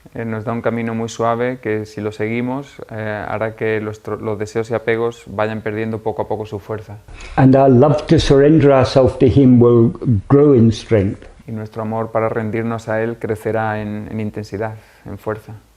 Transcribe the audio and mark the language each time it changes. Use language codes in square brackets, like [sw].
[es] Nos da un camino muy suave que si lo seguimos hará que los deseos y apegos vayan perdiendo poco a poco su fuerza. [en] And our love to surrender ourselves to him will grow in strength. [es] Y nuestro amor para rendirnos a él crecerá en intensidad, en fuerza.